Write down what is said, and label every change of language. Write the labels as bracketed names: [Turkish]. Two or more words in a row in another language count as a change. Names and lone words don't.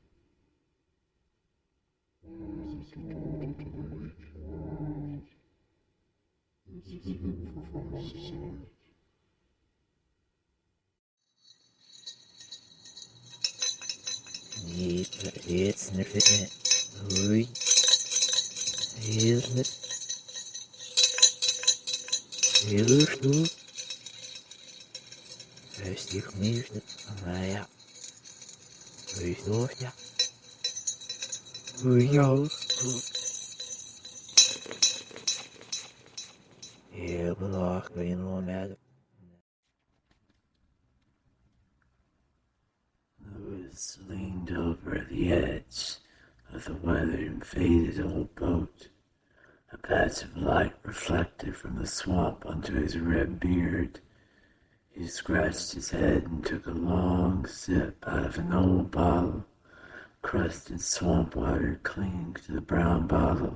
[English] Where is the door to the waking world? It's hidden from my sight. It's Ui. [German] Hilf. Hilf du. Hörst dich nicht? Ja. Hörst du? Ja. Ja. [Dutch] Heel belachelijk, ben je nog met. [English] Lewis leaned over the edge of the weathered and faded old boat. A patch of light reflected from the swamp onto his red beard. He scratched his head and took a long sip out of an old bottle, crusted swamp water clinging to the brown bottle.